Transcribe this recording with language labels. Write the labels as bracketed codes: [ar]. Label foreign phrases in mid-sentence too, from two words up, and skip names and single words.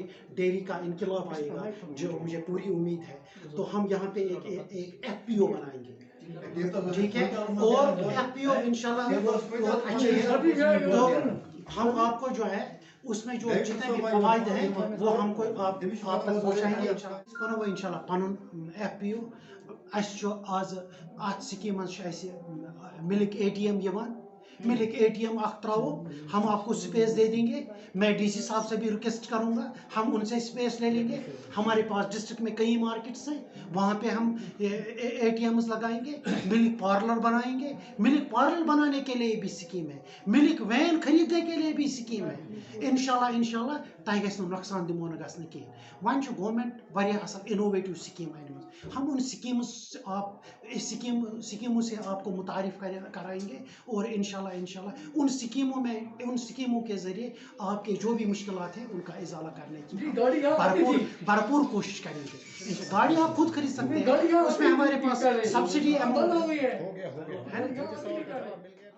[ur] ڈیری کا انقلاب آئے گا جو مجھے پوری امید ہے تو ہم یہاں پہ ایک FPO بنائیں گے ٹھیک ہے اور FPO انشاءاللہ بہت اچھے ہیں تو ہم آپ کو جو ہے اس میں جو جتنے بھی فوائد ہیں وہ ہم کو آپ تک پہنچائیں گے وہ انشاءاللہ [ks] پنُن FPO آز اَتھ سکیم مِلک ATM [ur] ملک ATM تراو, ہم آپ کو اسپیس دے دیں گے. میں DC صاحب سے بھی ریکویسٹ کروں گا, ہم ان سے اسپیس لے لیں گے. ہمارے پاس ڈسٹرکٹ میں کئی مارکیٹس ہیں, وہاں پہ ہم ATMs لگائیں گے. [en] milk parlour [ur] بنائیں گے. [en] milk parlour [ur] بنانے کے لیے بھی سکیم ہے. [en] milk van [ur] خریدنے کے لیے بھی سکیم ہے. [ks] انشاءاللہ تہ گژھِ نہٕ نقصان دِمو نہٕ گژھنہٕ کِہیٖنۍ. وۄنۍ چھُ گورمنٹ واریاہ اصل [en] innovative scheme [ks] انمٕژ. [ur] ہم ان سکیموں سے آپ کو متعارف کرائیں گے, اور انشاءاللہ ان سکیموں کے ذریعے آپ کے جو بھی مشکلات ہیں ان کا ازالہ کرنے کی بھرپور کوشش کریں گے. گاڑی آپ خود خرید سکتے ہیں, اس میں ہمارے پاس [en] subsidy amount [ur] ہے.